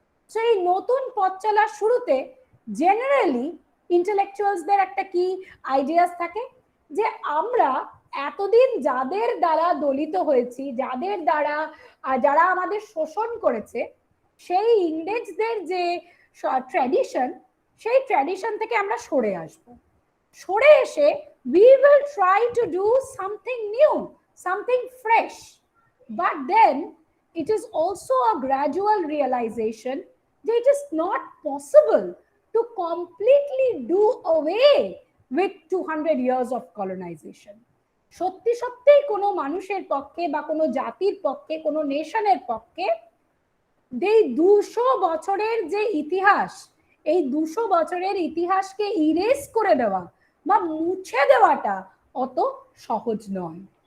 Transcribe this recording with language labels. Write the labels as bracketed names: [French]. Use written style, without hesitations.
[Bangla] So এই নতুন পথ চলার শুরুতে জেনারেলি ইন্টেলেকচুয়ালসদের একটা কি আইডিয়াস থাকে যে আমরা এতদিন যাদের দ্বারা দলিত হয়েছি, যাদের দ্বারা যারা আমাদের শোষণ করেছে, সেই ইংরেজদের যে ট্র্যাডিশন, সেই ট্র্যাডিশন থেকে আমরা সরে আসব। সরে এসে [English] we will try to do something new, something fresh, but then it is also a gradual realization that it is not possible to completely do away with 200 years of colonization. [Bangla] সত্যি সত্যিই কোনো মানুষের পক্ষে বা কোনো জাতির পক্ষে, কোনো নেশনের পক্ষে এই 200 বছরের যে ইতিহাস, এই 200 বছরের ইতিহাসকে ইরেজ করে দেওয়া বা মুছে দেওয়াটা অত সহজ নয়।